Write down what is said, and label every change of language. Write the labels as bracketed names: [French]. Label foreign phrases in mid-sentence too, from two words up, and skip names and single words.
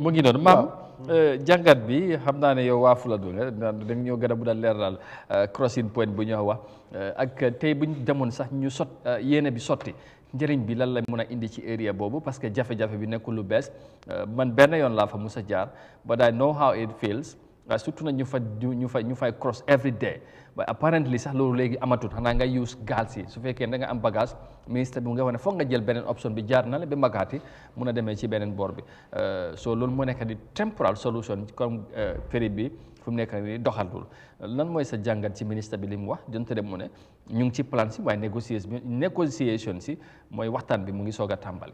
[Wolof] mu ngi noonu maam jàngat bi xam naa ne yow waa Fuladu la dañ ñoo gën a bu daal leer daal [English] crossing point [Wolof] bu ñoo wax ak tey buñ demoon sax ñu yéene bi sotti njëriñ bi lan la mën a indi ci area boobu [French] parce que [Wolof] jafe-jafe bi nekkul lu bees man benn yoon laa fa musa jaar [English] but I know how it feels [Wolof] surtout nag ñu fay [English] cross every day but apparently [Wolof] sax loolu léegi amatul xanaa nga use gaal si su fekkee da nga am bagage ministre bi nga wax ne foog nga jël beneen option bi jaar na la ba Makati mun a demee ci beneen boor bi so loolu moo nekk di [English] temporal solution [Wolof] comme ferry bi fu mu nekk nii doxalul lan mooy sa jàngat ci ministre bi li mu wax donte dem mu ne ñu ngi ci plan si waaye négociation si mooy waxtaan bi mu ngi soog a tàmbali.